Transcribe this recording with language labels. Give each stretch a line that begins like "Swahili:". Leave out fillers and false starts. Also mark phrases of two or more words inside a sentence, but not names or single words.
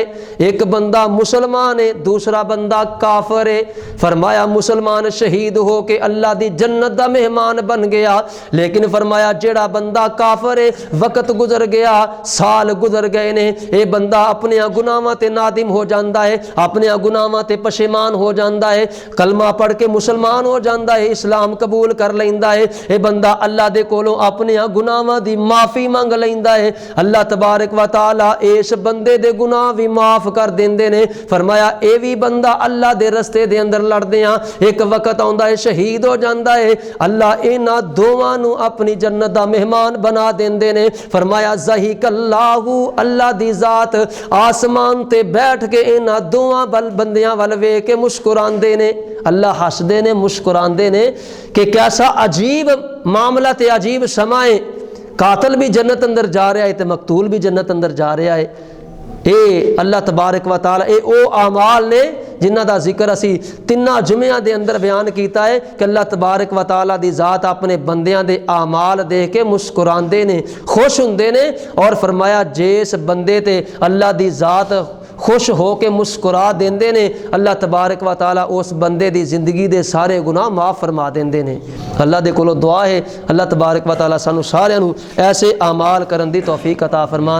Punjabi: ایک بندہ مسلمان ہے، دوسرا بندہ کافر ہے. فرمایا مسلمان شہید ہو کے اللہ کی جنت کا مہمان بن گیا، لیکن فرمایا جیہڑا بندہ کافر ہے، وقت گزر گیا، سال گزر گئے نے، یہ بندہ اپنے گناہاں تے نادم ہو جاتا ہے، اپنے گناہاں تے پشیمان ہو جاتا ہے، کلمہ پڑھ کے مسلمان ہو جاتا ہے، اسلام قبول کر لیندا ہے. یہ بندہ اللہ دے کولوں اپنے گناہاں دی معافی منگ لیندا ہے. اللہ تبارک و تعالیٰ اس بندے دے گناہ بھی معاف کر دیندے نے. فرمایا یہ بھی بندہ اللہ دے رستے دے اندر لڑدیاں ایک وقت آؤندا ہے، شہید ہو جاتا ہے، اللہ انہاں دوواں نوں اپنی جنت دا مہمان بنا دیندے نے. فرمایا ضحک اللہ، اللہ دی ذات آسمان تے بیٹھ کے انہاں دوواں بندیاں ول ویکھ کے مسکراندے نے. اللہ ہسدے نے، مسکراندے نے کہ کیسا عجیب معاملہ تے عجیب سماں ہے. قاتل بھی جنت اندر جا رہا ہے تو مقتول بھی جنت اندر جا رہا ہے. یہ اللہ تبارک و تعالیٰ یہ وہ اعمال نے جنہاں دا ذکر اسی 3 جمعیاں دے اندر بیان کیا ہے کہ اللہ تبارک و تعالیٰ دی ذات اپنے بندیاں دے اعمال دیکھ کے مسکراندے نے، خوش ہوندے نے. اور فرمایا جس بندے تے اللہ دی ذات خوش ہو کے مسکرا دیندے نے, اللہ تبارک و تعالیٰ اس بندے دی زندگی دے سارے گناہ معاف فرما دیندے نے. اللہ دے کولوں دعا ہے اللہ تبارک و تعالیٰ سانوں ساریاں نوں ایسے اعمال کرن دی توفیق عطا فرمان.